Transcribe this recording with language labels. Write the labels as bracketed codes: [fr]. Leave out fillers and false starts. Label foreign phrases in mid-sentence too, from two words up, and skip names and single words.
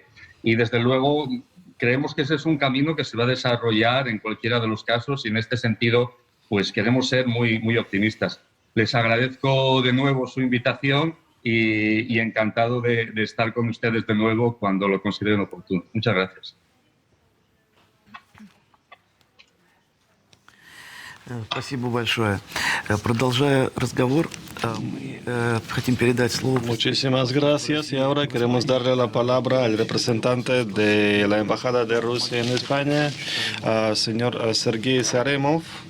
[es] Y desde luego creemos que ese es un camino que se va a desarrollar en cualquiera de los casos, y en este sentido pues queremos ser muy, muy optimistas. Les agradezco de nuevo su invitación y encantado de estar con ustedes de nuevo cuando lo consideren oportuno. Muchas gracias. [ru] Спасибо большое. Продолжая разговор, мы хотим передать слово. [es] Muchísimas gracias, y ahora queremos darle la palabra al representante de la Embajada de Rusia en España, señor Sergei Saremov.